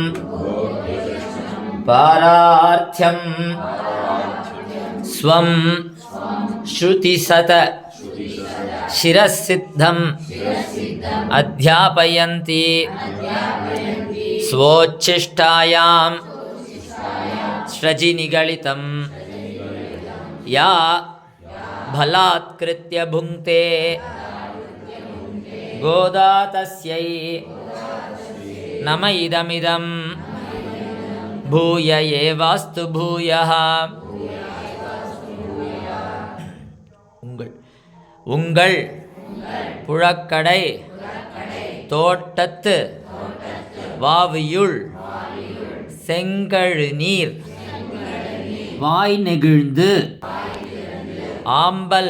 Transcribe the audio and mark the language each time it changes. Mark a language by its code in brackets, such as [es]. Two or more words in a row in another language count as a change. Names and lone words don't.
[sa] ಪಾರಾರ್ಥ್ಯಂ ಸ್ವಂ ಶ್ರುತಿಸತ ಶಿರಸ್ಸಿದ್ಧಂ ಅಧ್ಯಾಪಯಂತಿ ಸ್ವೋಚ್ಛಿಷ್ಟಾಯಾಂ ಸ್ರಜಿನಿಗಳಿತಂ ಯಾ ಬಲಾತ್ಕೃತ್ಯ ಭುಂಕ್ತೆ ಗೋದಾ ತಸ್ಯೈ ನಮ ಇದಮಿದಂ ಭೂಯ ಏವಾಸ್ತು ಭೂಯಃ. [ta] உங்கள் புழக்கடை தோட்டத்து வாவியுள் செங்கழு நீர் வாய் நெகிழ்ந்து ஆம்பல்